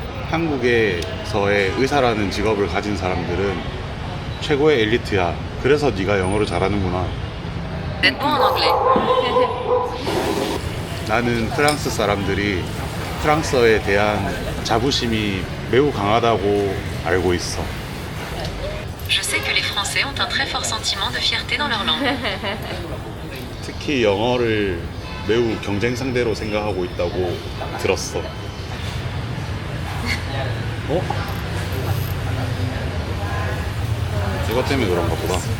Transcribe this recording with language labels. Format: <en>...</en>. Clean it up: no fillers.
<ko>한국에서의 의사라는 직업을 가진 사람들은 최고의 엘리트야. 그래서 네가 영어를 잘하는구나.</ko> <fr>D'être bon en anglais.</fr> <ko>나는 프랑스 사람들이 프랑스어에 대한 자부심이 매우 강하다고 알고 있어.</ko> <fr>Je sais que les Français ont un très fort sentiment de fierté dans leur langue.</fr> <ko>특히 영어를 매우 경쟁 상대로 생각하고 있다고 들었어. 이것 때문에 그런가 보다.</ko>